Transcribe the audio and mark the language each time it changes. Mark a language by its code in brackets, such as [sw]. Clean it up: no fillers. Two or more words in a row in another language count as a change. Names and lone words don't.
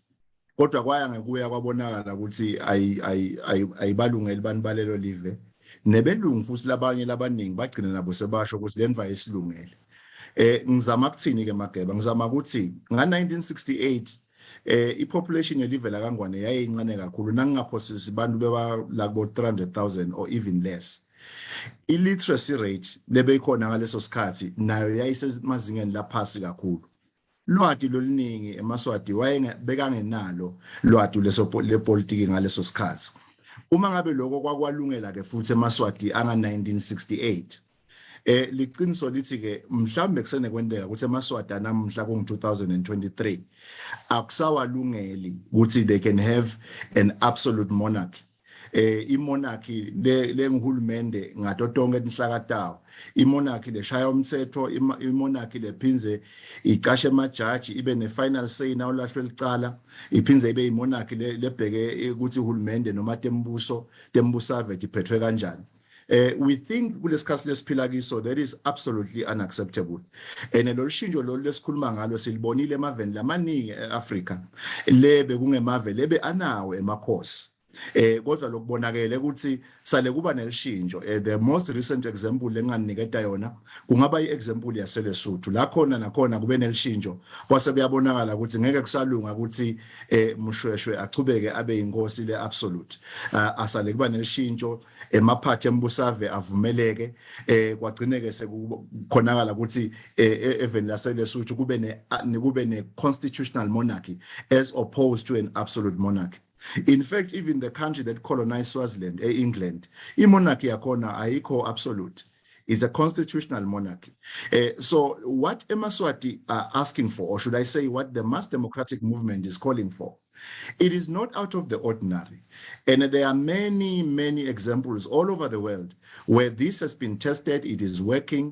[ss] kodwa kwaya ngekuya kwabonakala ukuthi ayibalungeli bani balelo live nebelungu futhi labanye labaningi bagcina nabo sebasho ukuthi lemva yesilungele. Ngizama ukuthini ke Mageba, ngizama ukuthi nga-1968 i-population yelive laKangwane yayincane kakhulu, nangingaphosisi abantu beba [en] like about 300,000 or even less. [ss] I-literacy rate lebeyikhona ngaleso sikhathi nayo yayisemazingeni laphasi kakhulu. Lwati loluningi eMaswati bekangenalo lwati lepolitiki ngaleso sikhathi. Uma ngabe lokho kwakwalungela ke futhi eMaswati anga-1968, liqiniso lithi ke mhlambe kusene kwendeka ukuthi eMaswati namhla ku-2023 akusawalungeli ukuthi [en] they can have an absolute monarchy. [ss] I-monarchy lengihulumende ngato tonke inhlakatawo, i-monarchy leshaya umthetho, i-monarchy lephinze icashe emajaji ibe ne- [en] final say [ss] nawo lahlwe licala, iphinze ibe i-monarchy lebheke ukuthi uhulumende noma tembusave iphethwe kanjani. [en] We think [ss] kulesikhathi lesiphila kiso [en] that is absolutely unacceptable. [ss] Lolu shintsho lolu lesikhuluma ngalo silibonile emaveni lamaningi eAfrika lebe kungemave lebe anawo emakhosi. Kodwa lokubonakele ukuthi sale kuba nelishintsho. [en] The most recent example [ss] lenganiketa yona kungaba i-example yaseLesotho la khona nakhona kube nelishintsho kwase kuyabonakala ukuthi ngeke kusalunga ukuthi Mushweshwe achubeke abe inkosi le-absolute. Asale kuba nelishintsho, emaphathi embusave avumeleke, kwagcineke sekukhonakala ukuthi even laseLesotho kube ne- [en] constitutional monarchy as opposed to an absolute monarchy. In fact, even the country that colonized Swaziland, England, monarchy [ss] yakona ayikho [en] absolute. It's a constitutional monarchy. So what eMaswati are asking for, or should I say what the mass democratic movement is calling for, it is not out of the ordinary. And there are many, many examples all over the world where this has been tested, it is working.